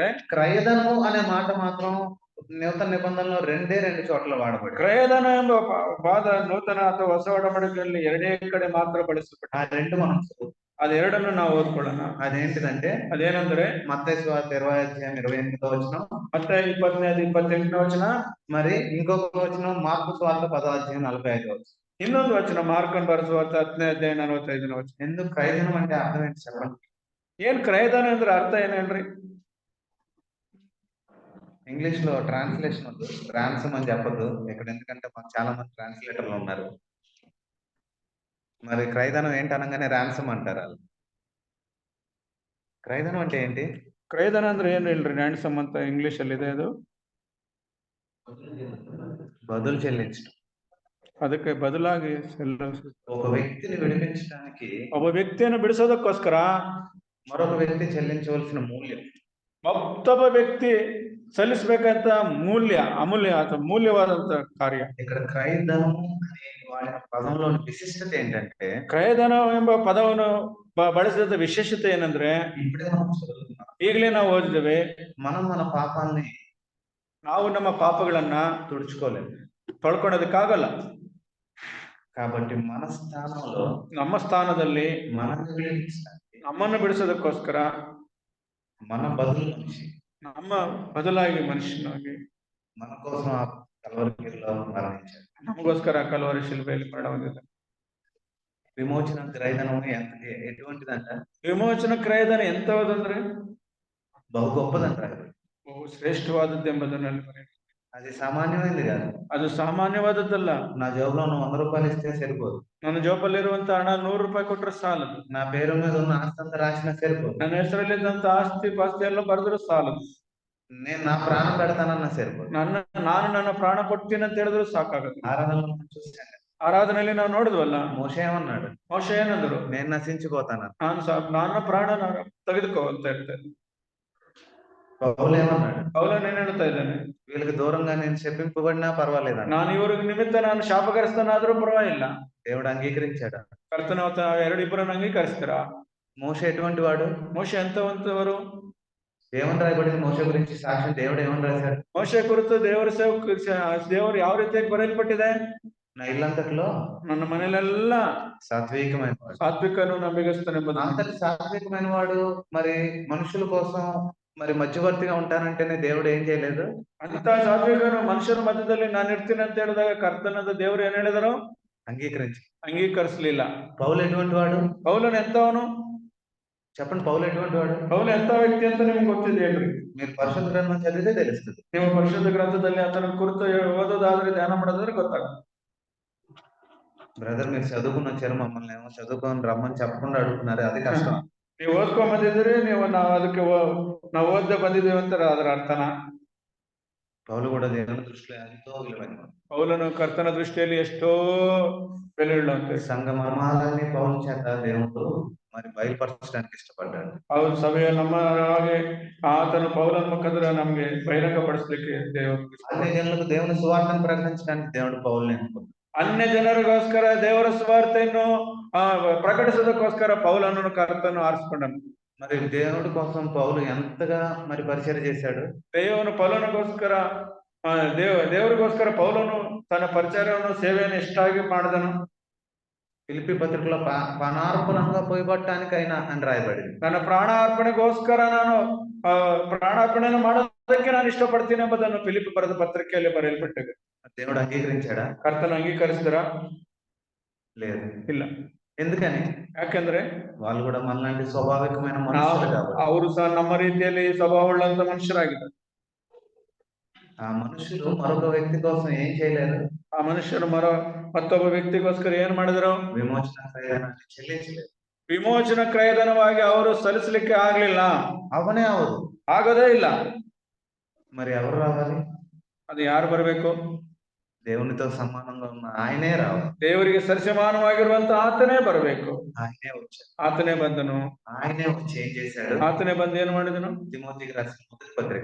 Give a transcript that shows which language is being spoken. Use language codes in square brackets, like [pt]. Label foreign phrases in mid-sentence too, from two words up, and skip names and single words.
[te] క్రయధనము అనే మాట మాత్రం నూతన నిబంధనలో రెండు చోట్ల వాడబడింది. [kn] ಕ್ರಯಧನ ಎಂಬ ಪದ ನೂತನ ಅಥವಾ ಹೊಸ ಒಡಂಬಡಿಕೆಯಲ್ಲಿ ಎರಡೇ ಕಡೆ ಮಾತ್ರ ಬಳಸಲ್ಪಟ್ಟಿದೆ. [te] ఆ రెండు మనం [kn] ಅದೆರಡನ್ನು ನಾವು ಓದ್ಕೊಳ್ಳೋಣ. [te] అదేంటిదంటే [kn] ಅದೇನಂದ್ರೆ [te] మత్తయి సువార్త 20:28 వచనం, [kn] ಮತ್ತೆ 20-28 ವಚನ, [te] మరి ఇంకొక వచనం మార్కు సువార్త 10:45 వచనం. [kn] ಇನ್ನೊಂದು ವಚನ ಮಾರ್ಕನ್ ಬರೆಸುವಾರ್ತ 10:45 ವಚನ. [te] ఎందుకు క్రయధనం అంటే అర్థం ఏంటి చెప్పండి? [kn] ಏನ್ ಕ್ರಯಧನ ಅಂದ್ರೆ ಅರ್ಥ ಏನ್ ಹೇಳ್ರಿ? [te] ఇంగ్లీష్ లో ట్రాన్స్లేషన్ వద్దు, ట్రాన్సమ్ అని చెప్పద్దు ఇక్కడ, ఎందుకంటే మాకు చాలా మంది ట్రాన్స్లేటర్లు ఉన్నారు. మరి క్రయధనం ఏంటి అనగానే ర్యాన్సమ్ అంటారు వాళ్ళు. క్రయధనం అంటే ఏంటి? [kn] ಕ್ರಯಧನ ಅಂದ್ರೆ ಏನ್ ಹೇಳ್ರಿ? ರ್ಯಾನ್ಸಮ್ ಅಂತ ಇಂಗ್ಲಿಷ್ ಅಲ್ಲಿ ಇದೆ. ಅದು [te] బదులు చెల్లించడం. [kn] ಅದಕ್ಕೆ ಬದಲಾಗಿ [te] ఒక వ్యక్తిని విడిపించడానికి [kn] ಒಬ್ಬ ವ್ಯಕ್ತಿಯನ್ನು ಬಿಡಿಸೋದಕ್ಕೋಸ್ಕರ [te] మరొక వ్యక్తి చెల్లించవలసిన మూల్యం, [kn] ಮತ್ತೊಬ್ಬ ವ್ಯಕ್ತಿ ಸಲ್ಲಿಸಬೇಕಂತ ಅಮೂಲ್ಯ ಅಥವಾ ಮೂಲ್ಯವಾದಂತ ಕಾರ್ಯ. [te] ఇక్కడ క్రయధనం అనే వాడిన పదంలోని విశిష్టత ఏంటంటే, [kn] ಕ್ರಯಧನ ಎಂಬ ಪದವನ್ನು ಬಳಸಿದ ವಿಶೇಷತೆ ಏನಂದ್ರೆ, [te] ఇప్పుడే మనం చదువుతున్నాం, [kn] ಈಗಲೇ ನಾವು ಓದಿದ್ದೇವೆ, [te] మనం మన పాపాలని [kn] ನಾವು ನಮ್ಮ ಪಾಪಗಳನ್ನ [te] తుడుచుకోలేము, [kn] ತೊಳ್ಕೊಳ್ಳೋದಕ್ಕಾಗಲ್ಲ. [te] కాబట్టి మన స్థానంలో [kn] ನಮ್ಮ ಸ್ಥಾನದಲ್ಲಿ [te] మనల్ని విడిపించడానికి [kn] ನಮ್ಮನ್ನು ಬಿಡಿಸೋದಕ್ಕೋಸ್ಕರ [te] మన బదులు మనిషి, [kn] ನಮ್ಮ ಬದಲಾಗಿ ಮನುಷ್ಯನಾಗಿ [te] మన కోసం ఆ కల్వరిలో మరణించాడు. [kn] ನಮಗೋಸ್ಕರ ಕಲ್ವರಿ ಶಿಲ್ಬೆಯಲ್ಲಿ ಮರಣ ಹೊಂದಿದ. [te] విమోచన క్రయధనం ఎటువంటిదంట? [kn] ವಿಮೋಚನ ಕ್ರಯಧನ ಎಂತವದಂದ್ರೆ [te] బహు గొప్పదంట. [kn] ಬಹು ಶ್ರೇಷ್ಠವಾದದ್ದು ಎಂಬುದನ್ನಲ್ಲಿ ಬರೆಯುತ್ತೆ. [te] అది సామాన్యమైనది కాదు. [kn] ಅದು ಸಾಮಾನ್ಯವಾದದ್ದಲ್ಲ. [te] నా జేబులో 100 రూపాయలు ఇస్తే సరిపోదు. [kn] ನನ್ನ ಜೋಬಲ್ಲಿರುವಂತ ಹಣ 100 ರೂಪಾಯಿ ಕೊಟ್ಟರೆ ಸಾಲದು. [te] నా పేరు మీద ఉన్న ఆస్తి అంతా రాసినా సరిపోదు. [kn] ನನ್ನ ಹೆಸರಲ್ಲಿದ್ದಂತ ಆಸ್ತಿ ಪಾಸ್ತಿ ಎಲ್ಲ ಬರೆದ್ರು ಸಾಲದು. [te] నేను నా ప్రాణం పెడతానన్నా సరిపోదు. [kn] ನಾನು ನನ್ನ ಪ್ರಾಣ ಕೊಡ್ತೀನಿ ಅಂತ ಹೇಳಿದ್ರು ಸಾಕಾಗದು. [te] ఆరాధనలో చూసాను, [kn] ಆರಾಧನೆಯಲ್ಲಿ ನಾವು ನೋಡಿದ್ವಲ್ಲ, [te] మోషే ఏమన్నాడు? [kn] ಮೋಶೆ ಏನಂದ್ರು? [te] నేను నశించిపోతాను. [kn] ನನ್ನ ಪ್ರಾಣ ನಾನು ತೆಗೆದುಕೋ ಅಂತ ಹೇಳ್ತೇನೆ. [te] పౌలు ఏమన్నాడు? [kn] ಪೌಲನು ಏನ್ ಹೇಳ್ತಾ ಇದ್ದಾನೆ? [te] వీళ్ళకి దూరంగా నేను శపింపబడినా పర్వాలేదు, [kn] ನಾನು ಇವ್ರಿಗೆ ನಿಮಿತ್ತ ನಾನು ಶಾಪಗ್ರಸ್ತನಾದ್ರೂ ಪರವಾಗಿಲ್ಲ. [te] దేవుడు అంగీకరించాడు. [kn] ಕರ್ತನ ಎರಡಿಬ್ಬರನ್ನು ಅಂಗೀಕರಿಸ್ತಾರ. [te] మోషే ఎటువంటి వాడు? [kn] ಮೋಶೆ ಎಂತವಂತವರು? [te] ఏమని రాయబడింది మోషే గురించి సాక్ష్యం? దేవుడు ఏమని రాశాడు? [kn] ಮೋಶೆ ಕುರಿತು ದೇವರು ಯಾವ ರೀತಿಯಾಗಿ ಬರೆಯಲ್ಪಟ್ಟಿದೆ? [te] నా ఇల్లంతట్లో [kn] ನನ್ನ ಮನೆಯಲ್ಲೆಲ್ಲ [te] సాత్వికమైన వాడు, [kn] ಸಾತ್ವಿಕನು ನಂಬಿಗಸ್ತನೆಂಬುದು. [te] అంతటి సాత్వికమైన వాడు మరి మనుషుల కోసం మరి మధ్యవర్తిగా ఉంటానంటేనే దేవుడు ఏం చేయలేదు? [kn] ಅಂತ ಸಾತ್ವಿಕನು ಮನುಷ್ಯರ ಮಧ್ಯದಲ್ಲಿ ನಾನು ಇರ್ತೀನಿ ಅಂತ ಹೇಳಿದಾಗ ಕರ್ತನದ ದೇವರು ಏನ್ ಹೇಳಿದರು? [te] అంగీకరించు. [kn] ಅಂಗೀಕರಿಸಲಿಲ್ಲ. [te] పౌలు ఎటువంటి వాడు? [kn] ಪೌಲನು ಎಂತವನು? [te] చెప్పండి, పౌలు ఎటువంటి వాడు? [kn] ಪೌಲು ಎಂತ ವ್ಯಕ್ತಿ ಅಂತ ನಿಮ್ಗೆ ಗೊತ್ತಿದೆ ಹೇಳ್ರಿ. [te] మీరు పరిశుద్ధ గ్రంథం చదివితే తెలుస్తుంది. [kn] ನೀವು ಪರಿಶುದ್ಧ ಗ್ರಂಥದಲ್ಲಿ ಆತನ ಕುರಿತು ಓದೋದಾದ್ರೆ ಧ್ಯಾನ ಮಾಡೋದಾದ್ರೆ ಗೊತ್ತಾಗುತ್ತೆ. [te] బ్రదర్ మీరు చదువుకుని వచ్చారు, మమ్మల్ని ఏమో చదువుకొని రమ్మని చెప్పకుండా అడుగుతున్నారు, అది కష్టం. [kn] ನೀವು ಓದ್ಕೊಂಡ್ ಬಂದಿದ್ರಿ, ನಾವು ಅದಕ್ಕೆ ನಾವು ಓದ್ದೆ ಬಂದಿದ್ದೀವಿ ಅಂತಾರೆ, ಅದರ ಅರ್ಥನ. [te] పౌలు కూడా దేవుని దృష్టిలో ఎంతో విలువైన. [kn] ಪೌಲನು ಕರ್ತನ ದೃಷ್ಟಿಯಲ್ಲಿ ಎಷ್ಟೋ ಬೆಲೆ ಉಳ್ಳಂತೆ. [te] సంఘ మర్మాలని పౌలు చేత దేవుడు మరి బయలుపరచడానికి ఇష్టపడ్డాడు. [kn] ಅವ್ರ ಸಭೆಯ ನಮ್ಮ ಹಾಗೆ ಆತನು ಪೌಲನ ಮುಖಾಂತರ ನಮ್ಗೆ ಬಹಿರಂಗ ಪಡಿಸ್ಲಿಕ್ಕೆ ದೇವರು [te] అన్ని జనులకు దేవుని సువార్తను ప్రకటించడానికి దేవుడు పౌలుని ఎన్నుకున్నాడు. [kn] ಅನ್ಯ ಜನರಿಗೋಸ್ಕರ ದೇವರ ಸುವಾರ್ತೆಯನ್ನು ಪ್ರಕಟಿಸೋದಕ್ಕೋಸ್ಕರ ಪೌಲನನ್ನು ಕರ್ತನು ಆರಿಸಿಕೊಂಡನು. [te] మరి దేవుడి కోసం పౌలు ఎంతగా మరి పరిచయం చేశాడు. [kn] ದೇವನು ಪೌಲನಿಗೋಸ್ಕರ ದೇವರಿಗೋಸ್ಕರ ಪೌಲನು ತನ್ನ ಪರಿಚಯವನ್ನು ಸೇವೆಯನ್ನು ಎಷ್ಟಾಗಿ ಮಾಡಿದನು. [te] ఫిలిప్పీ పత్రికలో ప్రాణార్పణంగా పోయబట్టడానికి అయినా అని రాయబడింది. [kn] ನನ್ನ ಪ್ರಾಣಾರ್ಪಣೆಗೋಸ್ಕರ ನಾನು ಪ್ರಾಣಾರ್ಪಣೆಯನ್ನು ಮಾಡೋದಕ್ಕೆ ನಾನು ಇಷ್ಟಪಡ್ತೀನಿ ಎಂಬುದನ್ನು ಫಿಲಿಪ್ಪಿ ಬರೆದ ಪತ್ರಿಕೆಯಲ್ಲಿ ಬರೆಯಲ್ಪಟ್ಟಿದೆ. [te] దేవుడు అంగీకరించాడా? [kn] ಕರ್ತನ ಅಂಗೀಕರಿಸಿದರಾ? [te] లేదు. [kn] ಇಲ್ಲ. [te] ఎందుకని? [kn] ಯಾಕೆಂದ್ರೆ [te] వాళ్ళు కూడా మనలాంటి స్వాభావికమైన మనుషులు కాబట్టి. [kn] ಅವರು ಸಹ ನಮ್ಮ ರೀತಿಯಲ್ಲಿ ಸ್ವಭಾವವುಳ್ಳಂತ ಮನುಷ್ಯರಾಗಿದ್ದಾರೆ. [te] ఆ మనుషులు మరొక వ్యక్తి కోసం ఏం చేయలేరు. [kn] ಆ ಮನುಷ್ಯರು ಮತ್ತೊಬ್ಬ ವ್ಯಕ್ತಿಗೋಸ್ಕರ ಏನ್ ಮಾಡಿದ್ರು? [te] విమోచన క్రయధనాన్ని చెల్లించలేదు. [kn] ವಿಮೋಚನ ಕ್ರಯಧನವಾಗಿ ಅವರು ಸಲ್ಲಿಸಲಿಕ್ಕೆ ಆಗ್ಲಿಲ್ಲ. ಅವನೇ ಅವರು ಆಗೋದೇ ಇಲ್ಲ. [te] మరి ఎవరు రావాలి? [kn] ಅದು ಯಾರು ಬರಬೇಕು? [te] దేవునితో సమానంగా ఉన్న ఆయనే రావాలి. [kn] ದೇವರಿಗೆ ಸರಿಸಮಾನವಾಗಿರುವಂತ ಆತನೇ ಬರಬೇಕು. [te] ఆయనే వచ్చాడు. [kn] ಆತನೇ ಬಂದನು. [te] ఆయనే వచ్చి ఏం చేశాడు? [kn] ಆತನೇ ಬಂದು ಏನ್ ಮಾಡಿದನು? [te] తిమోతికి రాసిన మొదటి పత్రిక,